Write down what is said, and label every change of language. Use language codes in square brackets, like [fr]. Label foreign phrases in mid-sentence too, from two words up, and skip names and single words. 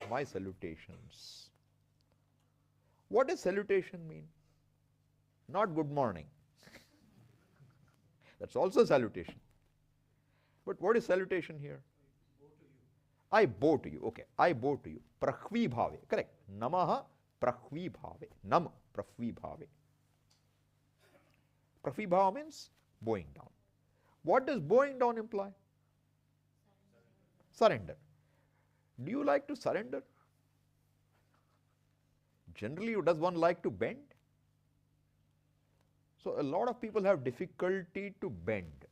[en] My salutations. What does salutation mean? not good morning. That's also salutation. But what is salutation here? I bow to you. Okay, I bow to you. [sa] Prahvi bhave. Correct. Namaha prahvi bhave. Nam prahvi bhave. Prahvi bhava [en] means bowing down. What does bowing down imply? Surrender. Do you like to surrender? Generally, does one like to bend? So a lot of people have difficulty to bend.